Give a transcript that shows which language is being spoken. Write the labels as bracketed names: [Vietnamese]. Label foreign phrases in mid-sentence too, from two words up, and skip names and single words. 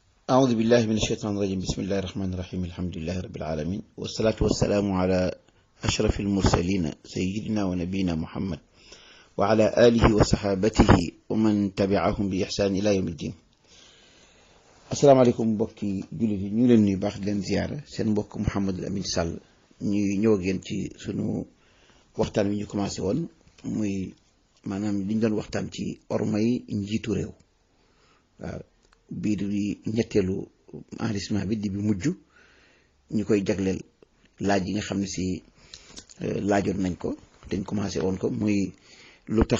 [Arabic] أعوذ بالله من الشيطان الرجيم بسم الله الرحمن الرحيم الحمد لله رب العالمين والصلاة والسلام على أشرف المرسلين سيدنا ونبينا محمد وعلى آله وصحابته ومن تبعهم بإحسان إلى يوم الدين. السلام عليكم [Wolof] mbokki jullit yi ñu leen nuyu baax di leen ziyaara seen mbokk Mouhamadou Amine Sall ñuy ñëw ak yéen ci sunu waxtaan wi ñu commencé woon muy maanaam li ñu doon waxtaan ci ormay njiitu réew waaw bii di ñetteelu enregistrement bi di bi mujj ñu koy jagleel laaj yi nga xam ne si laajoon nañ ko dañ commencé woon ko muy lu tax